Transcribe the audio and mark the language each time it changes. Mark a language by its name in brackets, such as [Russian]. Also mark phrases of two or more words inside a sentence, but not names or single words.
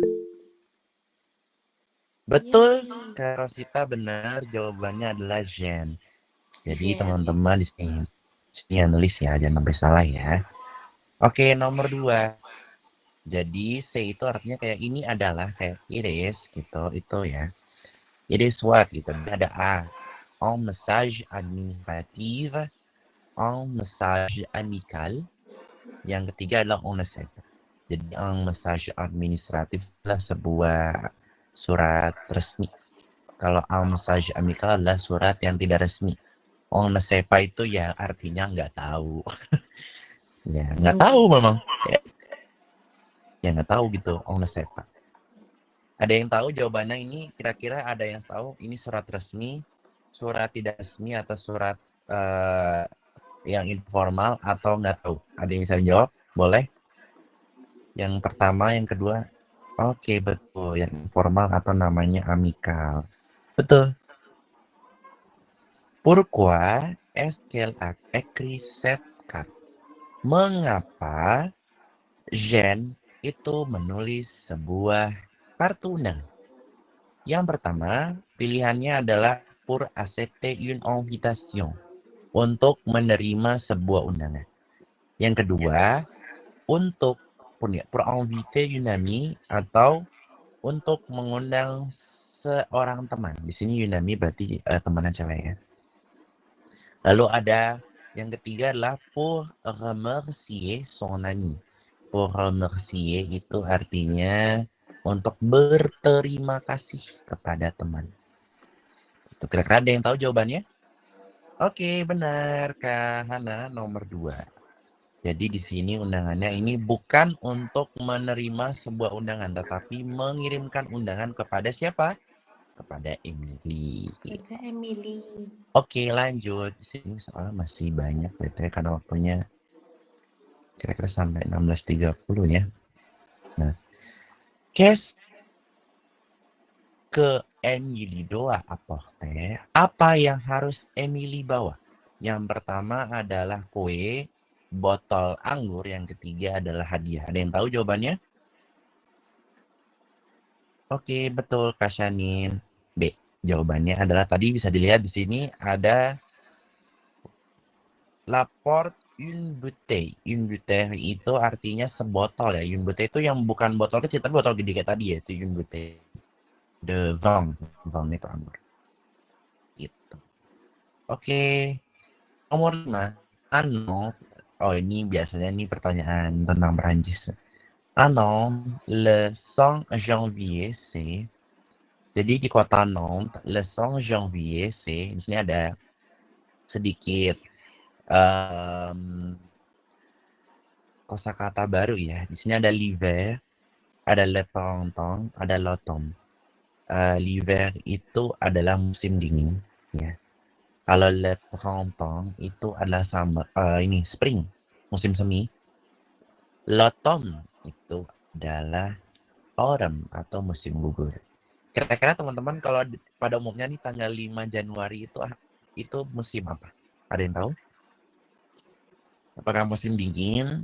[Indonesian] Betul, Kak Rosita benar. Jawabannya adalah Jen. Jadi teman-teman di sini yang nulis ya, jangan sampai salah ya. Oke, nomor 2. Jadi C itu artinya kayak ini adalah kayak [English] it is [Indonesian] gitu, itu ya. [English] It is what [Indonesian] gitu. Ada A. [French] Un message administratif, un message amical. [Indonesian] Yang ketiga adalah [French] on site. [Indonesian] Jadi [French] un message administratif [Indonesian] adalah sebuah surat resmi. Kalau [French] un message amical [Indonesian] adalah surat yang tidak resmi. [French] On sepa [Indonesian] itu ya artinya nggak tahu. Ya nggak tahu memang. Ya nggak tahu gitu [French] on sepa. [Indonesian] Ada yang tahu jawabannya ini? Kira-kira ada yang tahu ini surat resmi, surat tidak resmi atau surat yang informal atau nggak tahu? Ada yang bisa jawab? Boleh? Yang pertama, yang kedua. Oke, betul. Yang informal atau namanya amikal. Betul. [French] Pourquoi est-ce qu'elle a écrit cette carte? [Indonesian] Mengapa Jean itu menulis sebuah kartu undangan? Yang pertama, pilihannya adalah [French] pour accepter une invitation. [Indonesian] Untuk menerima sebuah undangan. Yang kedua, untuk [French] pour inviter une amie [Indonesian] atau untuk mengundang seorang teman. Di sini Yunami berarti temannya cewek ya. Lalu ada yang ketiga adalah [French] pour remercier son ami. Pour remercier [Indonesian] itu artinya untuk berterima kasih kepada teman. Itu kira-kira ada yang tahu jawabannya? Oke, benar Kak Hana nomor 2. Jadi di sini undangannya ini bukan untuk menerima sebuah undangan, tetapi mengirimkan undangan kepada siapa? Kepada Emily. Kata Emily. Oke, lanjut. Di sini soalnya masih banyak karena waktunya kira-kira sampai 16.30 ya. Nah, [French] qu'est-ce que Emily doit apporter? [Indonesian] Apa yang harus Emily bawa? Yang pertama adalah kue, botol anggur, yang ketiga adalah hadiah. Ada yang tahu jawabannya? Oke, betul Kak Shanin. B. Jawabannya adalah tadi bisa dilihat di sini ada [French] la porte une bouteille. Une bouteille [Indonesian] itu artinya sebotol ya. [French] Une bouteille [Indonesian] itu yang bukan botol kecil, tapi botol gede kayak tadi ya. Itu [French] une bouteille de vin. [Indonesian] Vin itu anggur. Gitu. Oke. Nomor 5. Ano. Oh, ini biasanya nih pertanyaan tentang Perancis. [French] Ano, le 5 janvier, c'est. [Indonesian] Jadi di kota Nantes, [French] le 5 janvier, c'est. [Indonesian] Di sini ada sedikit kosakata baru ya. Di sini ada [French] l'hiver, [Indonesian] ada [French] le printemps, [Indonesian] ada [French] l'automne. L'hiver [Indonesian] itu adalah musim dingin, ya. Kalau [French] le printemps [Indonesian] itu adalah summer, ini spring, musim semi. [French] L'automne [Indonesian] itu adalah autumn atau musim gugur. Kira-kira teman-teman kalau pada umumnya nih tanggal 5 Januari itu musim apa? Ada yang tahu? Apakah musim dingin?